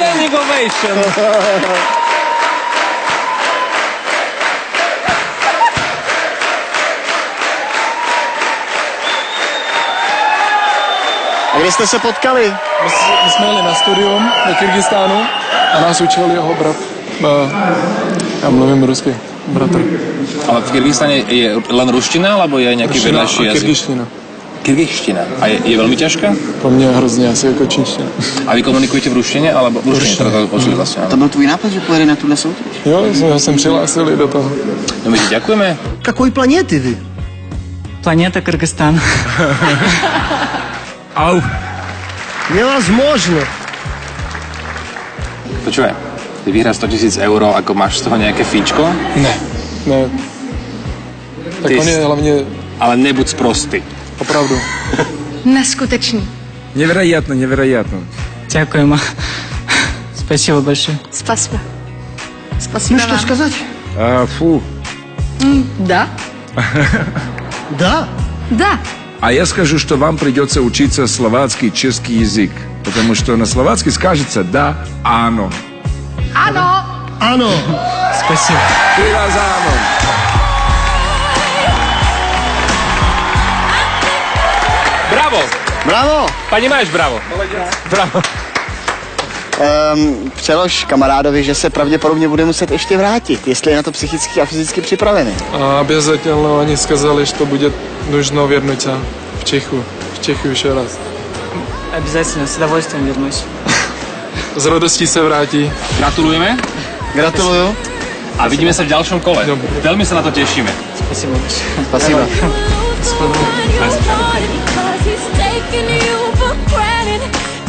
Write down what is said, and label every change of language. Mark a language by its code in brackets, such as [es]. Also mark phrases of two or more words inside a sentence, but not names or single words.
[en] Standing ovation. [cs] A kde jste se potkali? My jsme jeli na studium do Kyrgyzstánu a nás učil jeho brat. Já mluvím rusky. Bratr. [sk] Ale v Kyrgyzstane je len ruština, alebo je nejaký Ruština vedľajší a jazyk? kyrgyzština. Kyrgyzština. A je veľmi ťažká? [cs] Pro mě hrozně asi jako čínština. [sk] A vy komunikujete v ruštine, alebo v ruštine? Ruštine. To počuli vlastne. [cs] To byl tvůj nápad, že pojede na tuhle soutěž? Jo, jsme se přihlásili do toho. [sk] No my ti ďakujeme. [ru] Какой планеты вы? Планета Кыргызстан. Au. Невозможно. [sk] Počúvaj, ty vyhráš 100 000 eur, ako máš z toho nejaké fíčko, [cs] Ne. Tak Ty on je jsi- hlavně ale nebuď sprostý. opravdu. Neskutečný. [ru] Невероятно, невероятно. Дякуємо. Спасибо большое. Спасибо. Спасибо Ну что вам. сказать? Фу. Да? Да. Да. А я скажу, что вам придется учиться словацкий, чешский язык. Потому что на словацкий скажется «да», [sk] «ано». [cs] Ano. Ano. [ru] Спасибо. 3 razy «ано». [cs] Bravo! Bravo. Pani máš bravo. Bravo. Přelož kamarádovi, že se pravděpodobně bude muset ještě vrátit, jestli je na to psychicky a fyzicky připravený. [ru] A obязательно они сказали, что будет нужно вернуться в Чехию еще раз. Обязательно, с удовольствием вернусь. [cs] S radostí se vrátí. [sk] Gratulujeme [cs] Gratuluju. [sk] a vidíme sa v ďalšom kole. Dobre. Veľmi sa na to tešíme. [ru] Спасибо большое. Spasiba. [en] Because he's taking you for granted.